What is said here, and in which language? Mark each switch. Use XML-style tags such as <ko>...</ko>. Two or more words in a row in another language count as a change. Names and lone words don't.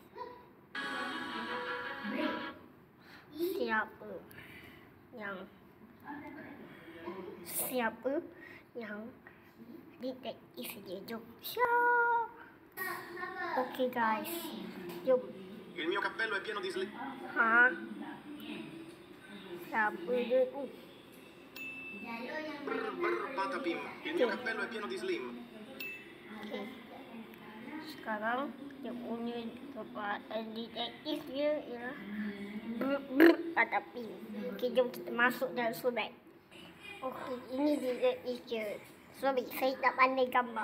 <ms>Siapa yang detektif dia? Jom.</ms> <en>Okey guys.</en> <ms>Jom.</ms> <it>Il mio cappello è pieno di slim.</it> <ms>Ha? Siapa dia tu? Patapim.</ms> <it>Il mio cappello è pieno di slim.</it> <ms>Okey. Sekarang dia punya detektif dia ialah Patapim. Okey, jom kita masuk dalam surat. Okey, ini detektif dia. Sorry, saya tak pandai gambar.</ms>